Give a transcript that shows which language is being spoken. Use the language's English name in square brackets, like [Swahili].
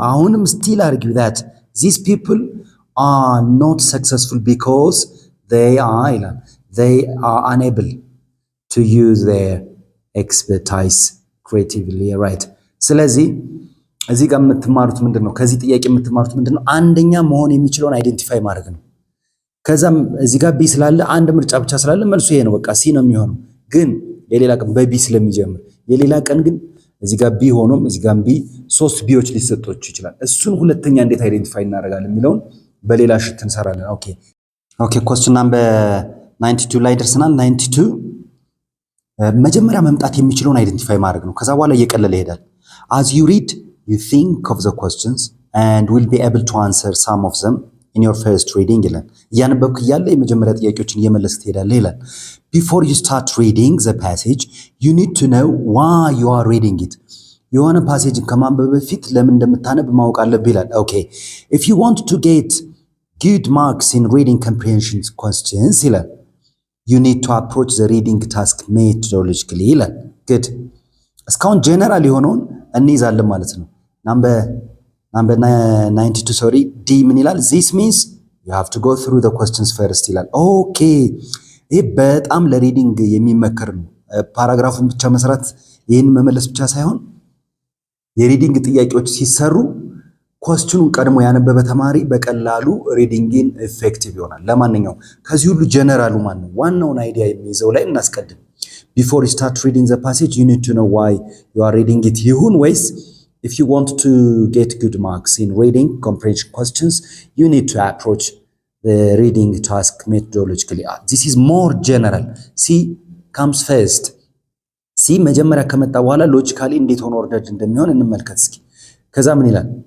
[Amharic] አሁንም [English] still argue that these people are not successful because they are unable to use their expertise creatively. right [Amharic] ስለዚህ እዚህ ጋር የምትማሩት ምንድነው? ከዚህ ጥያቄ የምትማሩት ምንድነው? አንደኛ መሆን የሚችለውን አይደንቲፋይ ማድረግ ነው። ከዛም እዚህ ጋር ቢ ስላለ አንድ ምርጫ ብቻ ስላለ መልሱ ይሄ ነው፣ በቃ ሲ ነው የሚሆነው። ግን የሌላ ቀን በቢ ስለሚጀምር የሌላ ቀን ግን እዚህ ጋር ቢ ሆኖም እዚህ ጋር ቢ ሶስት ቢዎች ሊሰጣችሁ ይችላል። እሱን ሁለተኛ እንዴት አይደንቲፋይ እናደርጋለን የሚለውን በሌላ ሽት እንሰራለን። ኦኬ [English] question number 92 [Amharic] ላይ ደርሰናል። 92 መጀመሪያ መምጣት የሚችለውን አይደንቲፋይ ማድረግ ነው። ከዛ በኋላ እየቀለለ ይሄዳል። [English] as you read you think of the questions and will be able to answer some of them in your first reading [Amharic] ይላል። እያነበብክ እያለ የመጀመሪያ ጥያቄዎችን እየመለስክ ትሄዳለህ ይላል። [English] before you start reading the passage you need to know why you are reading it. [Amharic] የሆነ ፓሴጅን ከማንበብ በፊት ለምን እንደምታነብ ማወቅ አለብህ ይላል። [English] okay if you want to get good marks in reading comprehension questions ይላል you need to approach the reading task methodologically ይላል። good [Amharic] እስካሁን ጀነራል የሆነውን እንይዛለን ማለት ነው። [English] number 92 sorry D [Amharic] ምን ይላል? [English] this means you have to go through the questions first [Amharic] ይላል። okay ይሄ በጣም ለሪዲንግ የሚመከር ነው። ፓራግራፉን ብቻ መስራት ይሄን መመለስ ብቻ ሳይሆን የሪዲንግ ጥያቄዎች ሲሰሩ ኳስቹኑን ቀድሞ ያነበበ ተማሪ በቀላሉ ሪዲንግን ኢፌክቲቭ ይሆናል። ለማንኛውም ከዚህ ሁሉ ጀነራሉ ማን ነው? ዋናውን አይዲያ የሚይዘው ላይ እናስቀድም። [English] before you start reading the passage you need to know why you are reading it [Amharic] ይሁን ወይስ [English] if you want to get good marks in reading comprehension questions you need to approach the reading task methodologically. this is more general. C comes first. [Amharic] C መጀመሪያ ከመጣ በኋላ ሎጂካሊ እንዴት ሆኖ ኦርደርድ እንደሚሆን እንመልከት እስኪ። ከዛ ምን ይላል?